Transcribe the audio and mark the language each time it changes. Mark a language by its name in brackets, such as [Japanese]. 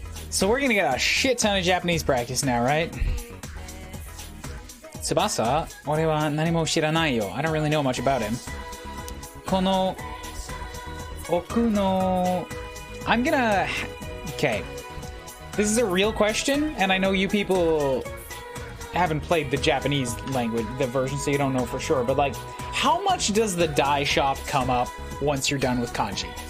[English] So we're gonna get a shit ton of Japanese practice now, right? [Japanese] Tsubasa, 俺は何も知らないよ. [English] I don't really know much about him. [Japanese] この奥の [English] I'm gonna... Okay. This is a real question, and I know you people haven't played the Japanese language, the version, so you don't know for sure. But like, how much does the die shop come up once you're done with kanji?